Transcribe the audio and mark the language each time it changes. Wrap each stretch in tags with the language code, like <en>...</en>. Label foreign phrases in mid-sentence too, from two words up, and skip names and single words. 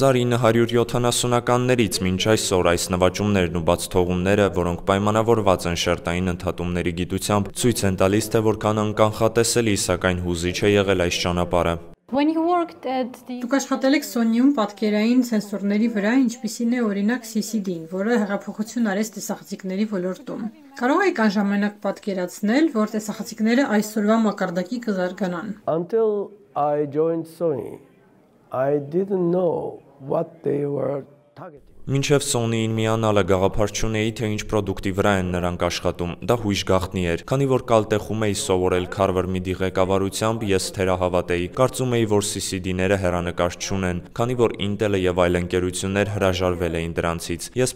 <hy>1970-ականներից մինչ այսօր այս նվաճումներն ու բացթողումները, որոնք պայմանավորված են շերտային ընդհատումների գիտությամբ, ցույց են տալիս, թե որքան անկանխատեսելի, սակայն հուզիչ է եղել այս ճանապարհը։ Դուք աշխատել եք Sony-ում պատկերային սենսորների վրա, ինչպիսին է օրինակ CCD-ն, որը հեղափոխություն արեց տեսախցիկների ոլորտում։ Կարող եք այն ժամանակ պատկերացնել, որ տեսախցիկները այսօրվա մակարդակի կզարգանան։</hy> <en>Until I joined Sony, I didn't know what they were targeting.</en> <hy>Մինչև Sony-ին միանալը գաղափար չունեի, թե ինչ պրոդուկտի վրա են նրանք աշխատում, դա հույժ գաղտնի էր։ Քանի որ Կալտեխում էի սովորել Քարվերմիդի ղեկավարությամբ, ես թերահավատ էի։ Կարծում էի, որ CCD-ները հեռանկար չունեն, քանի որ Intel-ը եւ այլ ընկերություններ հրաժարվել էին դրանցից։ Ես</hy>